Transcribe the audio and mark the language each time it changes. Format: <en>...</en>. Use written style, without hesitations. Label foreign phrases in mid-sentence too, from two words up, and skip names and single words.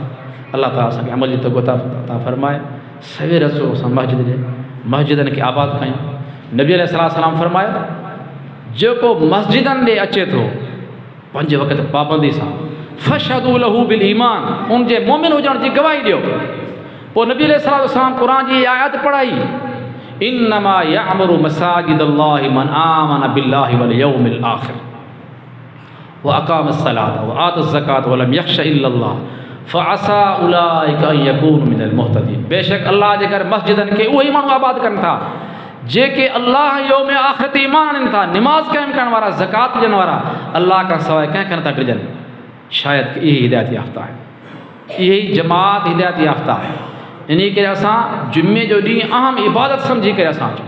<sd>अलाह ताला असांखे अमल जी तौफ़ीक़ अता फरमाए। सवेर अचो असां मस्जिद जे मस्जिदनि खे आबाद कयूं। नबी अलैहिस्सलाम फरमायो, जेको मस्जिदनि ॾे अचे थो 5 वक़्त पाबंदी सां,</sd> <ar>فاشهدوا له بالإيمان,</ar> <sd>उनजे मोमिन हुजण जी गवाही ॾियो। पोइ नबी अलैहिस्सलाम क़ुरान जी आयत पढ़ाई,</sd> <ar>إنما يعمر مساجد الله من آمن بالله واليوم الآخر وأقام الصلاة وآتى الزكاة ولم يخش إلا الله فعسى أولئك أن يكونوا من المهتدين.</ar> <sd>बेशक अल्लाह जे घर मस्जिदनि खे उहे ई माण्हू आबाद कनि था जेके अल्लाह यौम आख़िरत ईमान आहिनि था, निमाज़ क़ाइमु करण वारा, ज़कात ॾियण वारा, अल्लाह खां सवाइ कंहिंखे नथा डिॼनि। शायदि इहे हिदायत याफ़्ता आहे, इहे ई जमात हिदायत याफ़्ता आहे। इन करे असां जुमे जो ॾींहुं अहम इबादत सम्झी करे असां अचूं।</sd>